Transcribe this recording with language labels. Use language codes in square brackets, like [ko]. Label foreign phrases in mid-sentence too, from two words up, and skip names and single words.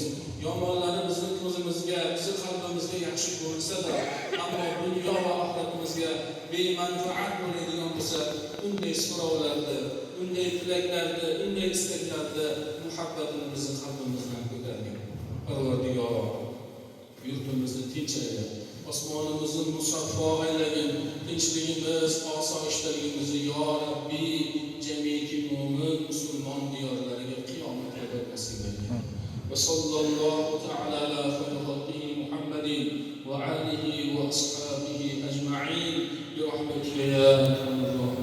[uz] Yomonlari bizni ko'zimizga, bizni qalbimizga yaxshi ko'rinsa-da, ammo dunyo va oxiratimizga bemanfaat bo'ladigan bo'lsa, unday so'rovlarni, unday tilaklarni, unday istaklarni muhabbatini bizni qalbimizdan ko'targin. Parvardigor, yurtimizni tinch ayla, osmonimizni musaffo aylagin, tinchligimiz, osoyishtaligimizni yo Rabbi jamiki mo'min musulmon diyorlariga qiyomatga nasib aylagin. [ar] وصلى الله تعالى على خير خلقه محمد وآله وأصحابه أجمعين برحمتك يا أرحم الراحمين.